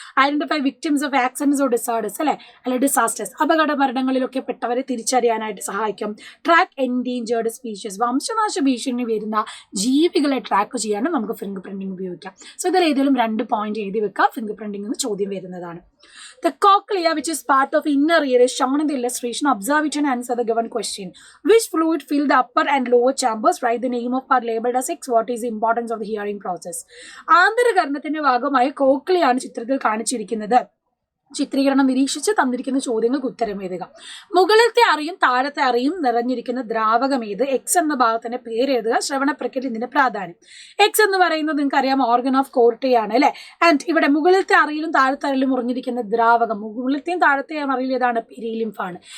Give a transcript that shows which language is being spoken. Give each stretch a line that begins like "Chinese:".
English: identify victims of accidents or disorders
Malayalam: അല്ലെ disasters, അപകട മരണങ്ങളിലൊക്കെ പെട്ടവരെ തിരിച്ചറിയാനായിട്ട് സഹായിക്കും.
English: track endangered species,
Malayalam: വംശനാശ ഭീഷണി വരുന്ന ജീവികളെ ട്രാക്ക് ചെയ്യാനും നമുക്ക് ഫിംഗർ പ്രിന്റിംഗ് ഉപയോഗിക്കാം. സോ ഇതിൽ ഏതെങ്കിലും 2 പോയിന്റ് എഴുതി വെക്കുക. ഫിംഗർ പ്രിന്റിംഗ് എന്ന് ചോദ്യം വരുന്നതാണ്.
English: The cochlea, which is part of inner ear, is shown in the illustration. Observe it and answer the given question. Which fluid fill the upper and lower chambers? Write the name of part labeled as X. What is the importance of the hearing process?
Malayalam: ആന്തരകർണത്തിന്റെ ഭാഗമായ കോക്ലിയാണ് ചിത്രത്തിൽ കാണിച്ചിരിക്കുന്നത്. ചിത്രീകരണം നിരീക്ഷിച്ച് തന്നിരിക്കുന്ന ചോദ്യങ്ങൾക്ക് ഉത്തരം എഴുതുക. മുകളിലത്തെ അറിയും താഴത്തെ അറിയും നിറഞ്ഞിരിക്കുന്ന ദ്രാവകം ഏത്? എക്സ് എന്ന ഭാഗത്തിന്റെ പേര് എഴുതുക. ശ്രവണ പ്രക്രിയ ഇതിന്റെ പ്രാധാന്യം. എക്സ് എന്ന് പറയുന്നത് നിങ്ങൾക്ക് അറിയാം ഓർഗൻ ഓഫ് കോർട്ടി ആണ് അല്ലെ. ആൻഡ് ഇവിടെ മുകളിലത്തെ അറിയിലും താഴത്തെ അറിയിലും ഉറഞ്ഞിരിക്കുന്ന ദ്രാവകം, മുകളിലത്തെയും താഴത്തെയും അറിയിൽ ഏതാണ്? പെരിലിംഫ് ആണ്.